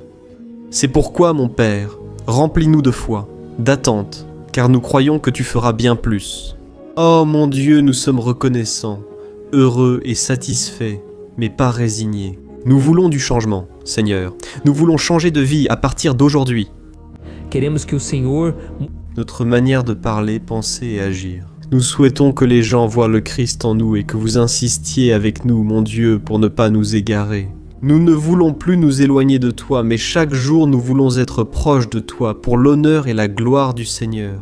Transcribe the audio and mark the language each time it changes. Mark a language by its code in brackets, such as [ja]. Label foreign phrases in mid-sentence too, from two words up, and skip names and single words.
[fr] C'est pourquoi, mon Père, remplis-nous de foi, d'attente, car nous croyons que tu feras bien plus. Oh mon Dieu, nous sommes reconnaissants, heureux et satisfaits, mais pas résignés. Nous voulons du changement, Seigneur. Nous voulons changer de vie à partir d'aujourd'hui. [pt] Queremos que o Senhor [fr] Notre manière de parler, penser et agir. Nous souhaitons que les gens voient le Christ en nous et que vous insistiez avec nous, mon Dieu, pour ne pas nous égarer. Nous ne voulons plus nous éloigner de toi, mais chaque jour nous voulons être proches de toi pour l'honneur et la gloire du Seigneur.